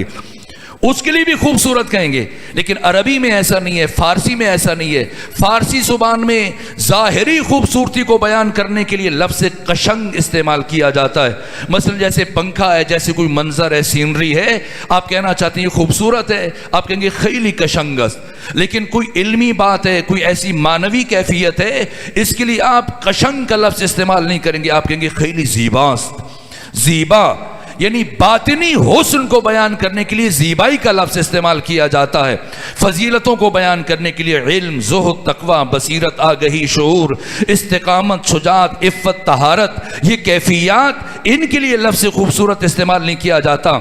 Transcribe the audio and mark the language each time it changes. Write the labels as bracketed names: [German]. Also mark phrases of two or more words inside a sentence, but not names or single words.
[Urdu] اس کے لیے بھی خوبصورت کہیں گے، لیکن عربی میں ایسا نہیں ہے، فارسی میں ایسا نہیں ہے۔ فارسی زبان میں ظاہری خوبصورتی کو بیان کرنے کے لیے لفظ قشنگ استعمال کیا جاتا ہے۔ مثلا جیسے پنکھا ہے، جیسے کوئی منظر ہے، سینری ہے، آپ کہنا چاہتے ہیں یہ خوبصورت ہے، آپ کہیں گے [Persian] خیلی قشنگ است۔ [Urdu] لیکن کوئی علمی بات ہے، کوئی ایسی معنوی کیفیت ہے، اس کے لیے آپ قشنگ کا لفظ استعمال نہیں کریں گے، آپ کہیں گے [Persian] خیلی زیبا است۔ [Urdu] زیبا یعنی باطنی حسن کو بیان کرنے کے لیے زیبائی کا لفظ استعمال کیا جاتا ہے۔ فضیلتوں کو بیان کرنے کے لیے علم، زہد، تقوی، بصیرت، آگہی، شعور، استقامت، شجاعت، عفت، طہارت، یہ کیفیات، ان کے لیے لفظ خوبصورت استعمال نہیں کیا جاتا۔